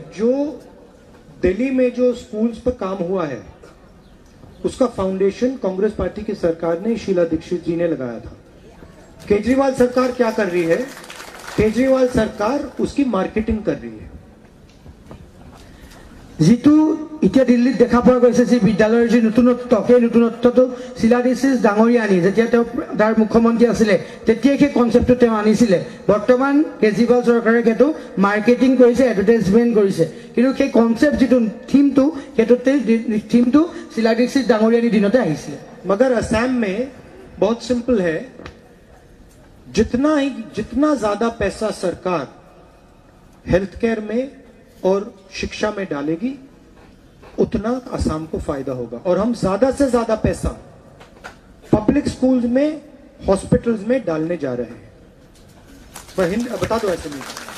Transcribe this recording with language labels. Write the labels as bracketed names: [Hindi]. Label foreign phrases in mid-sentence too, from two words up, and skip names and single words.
[Hindi] जो दिल्ली में जो स्कूल्स पर काम हुआ है उसका फाउंडेशन कांग्रेस पार्टी की सरकार ने शीला दीक्षित जी ने लगाया था केजरीवाल सरकार क्या कर रही है केजरीवाल सरकार उसकी मार्केटिंग कर रही है [Assamese] যিটো এতিয়া দিল্লীত দেখা পোৱা গৈছে যে বিদ্যালয়ৰ যি নতুনত্ব সেই নতুনত্বটো शीला दीक्षित ডাঙৰীয়া আনি যেতিয়া তেওঁ তাৰ মুখ্যমন্ত্ৰী আছিলে তেতিয়াই সেই কনচেপ্টটো তেওঁ আনিছিলে বৰ্তমান কেজৰিৱাল চৰকাৰে সেইটো মাৰ্কেটিং কৰিছে এডভাৰটাইজমেণ্ট কৰিছে কিন্তু সেই কনচেপ্ট যিটো থিমটো সেইটোতে থিমটো शीला दीक्षित ডাঙৰীয়াৰ দিনতে আহিছিলে [Hindi] मगर असम में बहुत सिंपल है जितना ज्यादा पैसा सरकार [English] health care [Hindi] में और शिक्षा में डालेगी उतना असम को फायदा होगा और हम ज्यादा से ज्यादा पैसा [English] public schools [Hindi] में हॉस्पिटल्स में डालने जा रहे हैं बता दो ऐसे नहीं